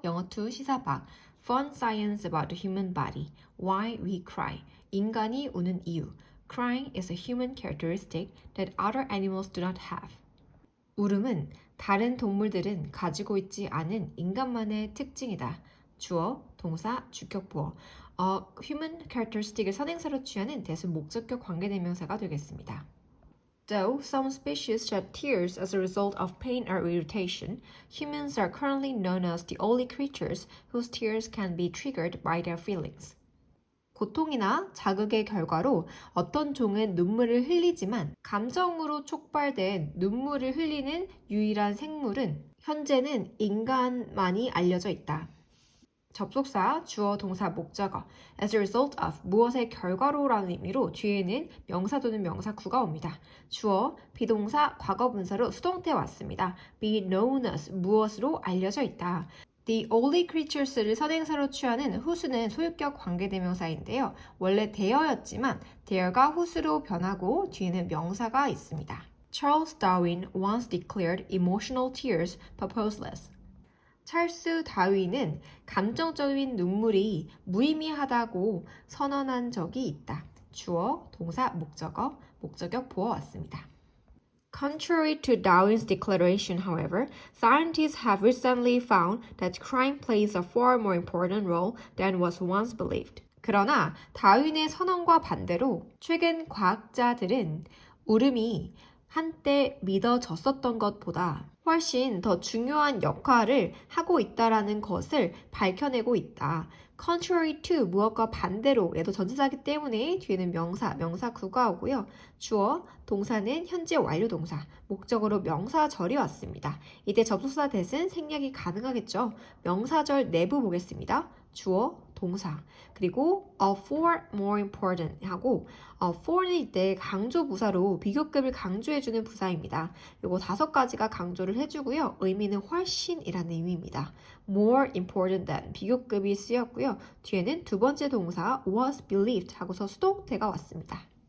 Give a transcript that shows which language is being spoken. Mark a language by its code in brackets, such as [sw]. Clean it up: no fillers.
[ko] 영어2 시사박 [en] Fun Science about the Human Body Why We Cry [ko] 인간이 우는 이유 [en] Crying is a human characteristic that other animals do not have. [ko] 울음은 다른 동물들은 가지고 있지 않은 인간만의 특징이다. 주어, 동사, 주격보어 [en] human characteristic [ko] 을 선행사로 취하는 대수 목적격 관계대명사가 되겠습니다. [en] Though some species shed tears as a result of pain or irritation, humans are currently known as the only creatures whose tears can be triggered by their feelings. [ko] 고통이나 자극의 결과로 어떤 종은 눈물을 흘리지만 감정으로 촉발된 눈물을 흘리는 유일한 생물은 현재는 인간만이 알려져 있다. 접속사, 주어, 동사, 목적어 [en] as a result of [ko] 무엇의 결과로라는 의미로 뒤에는 명사 또는 명사구가 옵니다. 주어, 비동사, 과거분사로 수동태 왔습니다. [en] be known as [ko] 무엇으로 알려져 있다. [en] The only creatures [ko] 를 선행사로 취하는 whose는 소유격 관계대명사인데요. 원래 there였지만 there가 whose로 변하고 뒤에는 명사가 있습니다. [en] Charles Darwin once declared emotional tears purposeless. [ko] 찰스 다윈은 감정적인 눈물이 무의미하다고 선언한 적이 있다. 주어, 동사, 목적어, 목적격 보어 왔습니다. [en] Contrary to Darwin's declaration, however, scientists have recently found that crying plays a far more important role than was once believed. [ko] 그러나 다윈의 선언과 반대로 최근 과학자들은 울음이 한때 믿어졌었던 것보다 훨씬 더 중요한 역할을 하고 있다라는 것을 밝혀내고 있다. [en] Contrary to [ko] 무엇과 반대로 얘도 전치사이기 때문에 뒤에는 명사, 명사구가 오고요. 주어, 동사는 현재 완료 동사, 목적으로 명사절이 왔습니다. 이때 접속사 대신 생략이 가능하겠죠. 명사절 내부 보겠습니다. 주어, 동사, 그리고 [en] far more important [ko] 하고 for는 이때 강조 부사로 비교급을 강조해주는 부사입니다. 요거 5가지가 강조를 해주고요. 의미는 훨씬이라는 의미입니다. [en] more important than [ko] 비교급이 쓰였고요. 뒤에는 두 번째 동사 [en] was believed [ko] 하고서 수동태가 왔습니다.